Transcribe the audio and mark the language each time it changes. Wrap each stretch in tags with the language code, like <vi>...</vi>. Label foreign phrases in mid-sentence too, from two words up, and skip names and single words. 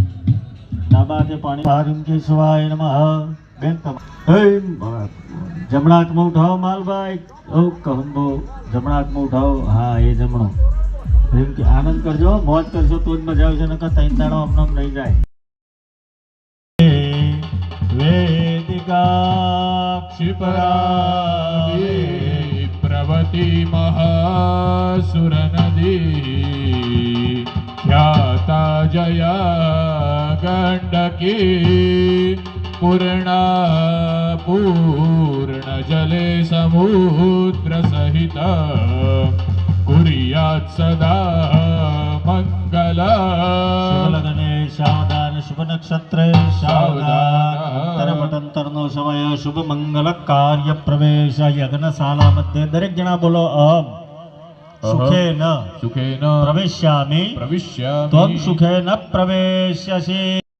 <gu>ડાબા હાથે પાણી.</gu> <sa>हरिम केशवाय नमः.</sa> <gu>બેન જમણા હાથમાં ઉઠાવો માલભાઈ. ઓ કહંબો જમણા હાથમાં ઉઠાવો. હા એ જમણો. આનંદ કરજો, મોજ કરજો તો જ મજા આવશે, નકર 3 દાડો અમને નહીં જાય. વેદિકા</gu> <sa>क्षिपरा प्रवती महासुर नदी ख्याता जया गंडकी पूर्ण जले समुद्र सहित कुर्यात् सदा मंगला.</sa> <gu>સાવધાન. શુભ નક્ષત્રે સાવધાન. અંતરનો સમય શુભ મંગલ કાર્ય પ્રવેશ યજ્ઞશાલા મધ્ય. દરેક જણા બોલો</gu> <sa>अहम सुखेन प्रवेश्यामि त्वम सुखेन प्रवेश्यसी.</sa>